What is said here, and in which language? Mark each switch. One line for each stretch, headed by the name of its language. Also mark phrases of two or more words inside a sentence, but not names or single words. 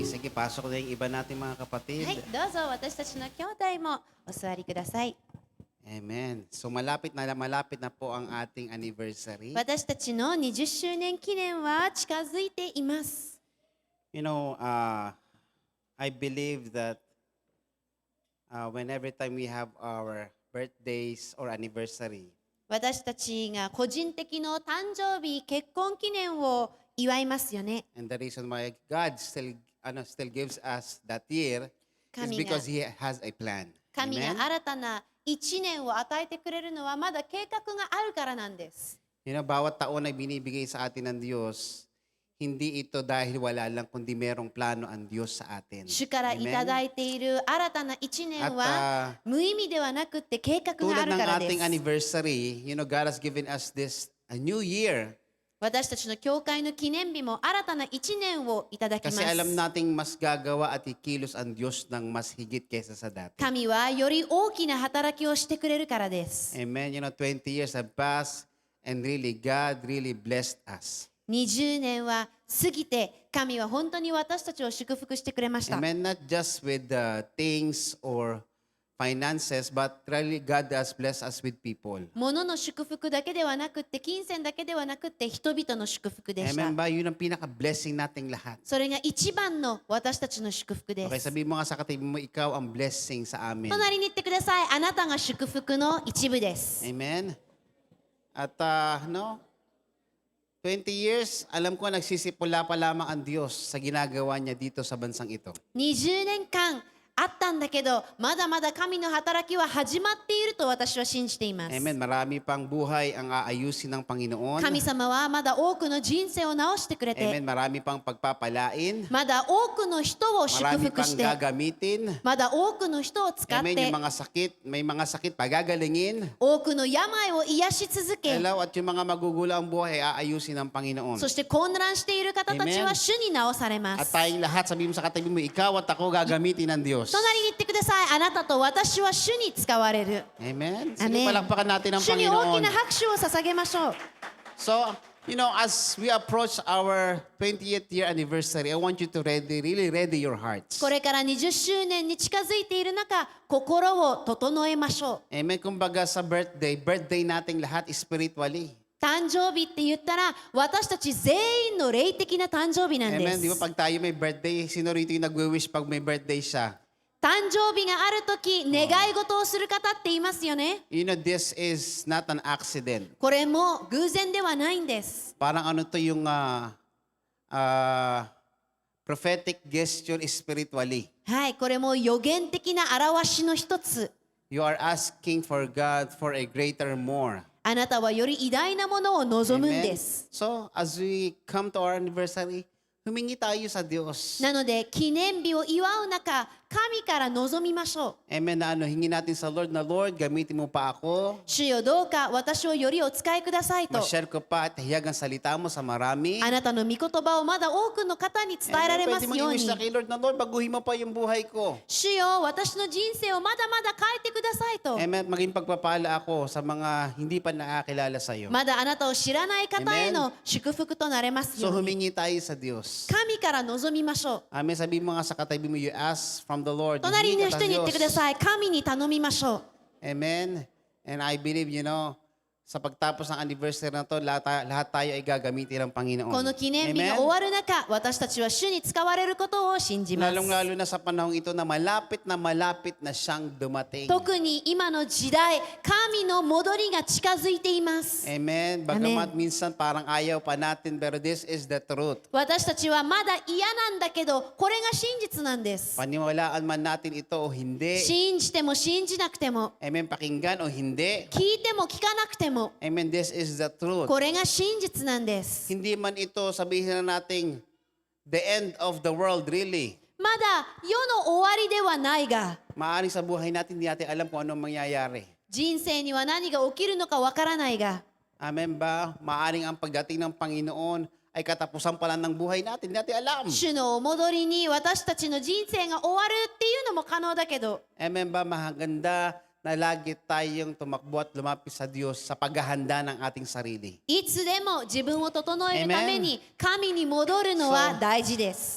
Filipino: ipasok na yung iba nating mga kapatid.
Japanese: はい、どうぞ私たちの兄弟もお座りください。
Filipino: Amen. So malapit na po ang ating anniversary.
Japanese: 私たちの20周年記念は近づいています。
English: You know, I believe that when every time we have our birthdays or anniversary,
Japanese: 私たちが個人的の誕生日、結婚記念を祝いますよね。
English: and the reason why God still gives us that year is
Japanese: 神が
English: because He has a plan.
Japanese: 神
English: Amen?
Japanese: が新たな一年を与えてくれるのはまだ計画があるからなんです。
English: You know,
Filipino: bawat taon na binibigay sa atin ng Diyos, hindi ito dahil wala lang, kundi merong plano ang Diyos sa atin.
Japanese: 主からいただいている新たな一年
Filipino: At
Japanese: は無意味ではなくって計画があ
Filipino: tulad
Japanese: る
Filipino: ng
Japanese: からで
Filipino: ating
Japanese: す。
English: anniversary, you know, God has given us this a new year.
Japanese: 私たちの教会の記念日も新たな一年をいただきま
Filipino: Kasi alam
Japanese: す。
Filipino: nating mas gagawa at ikilos ang Diyos ng mas higit kaysa sa dati.
Japanese: 神はより大きな働きをしてくれるからです。
Filipino: Amen.
English: You know, 20 years have passed and really, God really blessed us.
Japanese: 20 年は過ぎて神は本当に私たちを祝福してくれました。
English: Amen. Not just with things or finances, but really God has blessed us with people.
Japanese: 物の祝福だけではなくって金銭だけではなくって人々の祝福でした
Filipino: Amen ba? Yun ang pinaka-blessing nating lahat.
Japanese: それが一番の私たちの祝福で
Filipino: Okay,
Japanese: す
Filipino: sabihin mo nga sa katabi mo, ikaw ang blessing sa amin.
Japanese: 隣に言ってくださいあなたが祝福の一部です
Filipino: Amen. At 20 years, alam ko nagsisipula pa lamang ang Diyos sa ginagawa niya dito sa bansang ito.
Japanese: 20 年間あったんだけどまだまだ神の働きは始まっていると私は信じています
Filipino: Amen. Marami pang buhay ang aayusin ng Panginoon.
Japanese: 神様はまだ多くの人生を直してくれ
Filipino: Amen.
Japanese: て
Filipino: Marami pang pagpapalain.
Japanese: まだ多くの人を祝
Filipino: Marami
Japanese: 福
Filipino: pang
Japanese: して
Filipino: gagamitin.
Japanese: まだ多くの人を使っ
Filipino: Amen.
Japanese: て
Filipino: Yung mga sakit, may mga sakit pagagalingin.
Japanese: 多くの病を癒し続け
Filipino: Hello, at yung mga magugulo ang buhay, aayusin ng Panginoon.
Japanese: そして混乱している方たちは
Filipino: Amen.
Japanese: 主に直されま
Filipino: At
Japanese: す。
Filipino: tayong lahat, sabihin mo sa katabi mo, ikaw at ako gagamitin ng Diyos.
Japanese: 隣に言ってください。あなたと私は主に使われる。
Filipino: Amen. Sige, Amen. palakpakan natin ang
Japanese: 主に大
Filipino: Panginoon.
Japanese: きな拍手を捧げましょう。
English: So, you know, as we approach our 20th year anniversary, I want you to really ready your hearts.
Japanese: これから20周年に近づいている中、心を整えましょう。
English: Amen.
Filipino: Kumbaga sa birthday nating lahat spiritually.
Japanese: 誕生日って言ったら、私たち全員の霊的な誕生日なんで
Filipino: Amen. Di ba
Japanese: す。
Filipino: pag tayo may birthday, sino rito yung nagwi-wish pag may birthday siya?
Japanese: 誕生日があるとき、願い事をする方っていますよね。
English: You know, this is not an accident.
Japanese: これも偶然ではないんです。
Filipino: Parang ano to yung
English: prophetic gesture spiritually.
Japanese: はい、これも予言的な表しの一つ。
English: You are asking for God for a greater more.
Japanese: あなたはより偉大なものを望むん
English: Amen.
Japanese: です。
English: So, as we come to our anniversary,
Filipino: humingi tayo sa Diyos.
Japanese: なので記念日を祝う中、神から望みましょう。
Filipino: Amen na hingi natin sa Lord na, Lord, gamitin mo pa ako.
Japanese: 主よどうか私をよりお使いくださいと。
Filipino: Ma-share ko pa at hiyag ang salita mo sa marami.
Japanese: あなたの御言葉をまだ多くの方に伝えられます
Filipino: Pwede
Japanese: よ
Filipino: mong
Japanese: う
Filipino: i-wish
Japanese: に
Filipino: na。kay Lord na, Lord, baguhin mo pa yung buhay ko.
Japanese: 主よ私の人生をまだまだ変えてくださいと。
Filipino: Amen. Maging pagpapala ako sa mga hindi pa nakakilala sa iyo.
Japanese: まだあなたを知らない方への祝福となれます
Filipino: So,
Japanese: ように。
Filipino: humingi tayo sa Diyos.
Japanese: 神から望みましょう。
Filipino: Amen. Sabi mo nga sa katabi mo,
English: you ask from the Lord.
Japanese: 隣
Filipino: Humingi
Japanese: の
Filipino: ka
Japanese: 人
Filipino: sa
Japanese: に言ってくだ
Filipino: Diyos.
Japanese: さい。神に頼みましょう。
English: Amen. And I believe, you know,
Filipino: sa pagtapos ng anniversary na to, lahat tayo ay gagamitin ng Panginoon.
Japanese: この記念日が
Filipino: Amen.
Japanese: 終わる中、私たちは主に使われることを信じます。
Filipino: Lalong-lalo na sa panahong ito na malapit na siyang dumating.
Japanese: 特に今の時代、神の戻りが近づいています。
Filipino: Amen. Bagamat minsan parang ayaw pa natin, pero
English: this is the truth.
Japanese: 私たちはまだ嫌なんだけど、これが真実なんです。
Filipino: Paniwalaan man natin ito o hindi.
Japanese: 信じても信じなくても、
Filipino: Amen. Pakinggan o hindi.
Japanese: 聞いても聞かなくても、
English: Amen. This is the truth.
Japanese: これが真実なんです。
Filipino: Hindi man ito sabihin na nating
English: the end of the world really.
Japanese: まだ世の終わりではないが、
Filipino: Maaring sa buhay natin, hindi natin alam kung anong mangyayari.
Japanese: 人生には何が起きるのかわからないが、
Filipino: Amen ba? Maaring ang pagdating ng Panginoon ay katapusan pa lang ng buhay natin. Hindi natin alam.
Japanese: 主のお戻りに私たちの人生が終わるっていうのも可能だけど、
Filipino: Amen ba? Mahaganda na lagi tayong tumakbo at lumapit sa Diyos sa paghahanda ng ating sarili.
Japanese: いつでも自分を整えるために神に戻るのは大事です。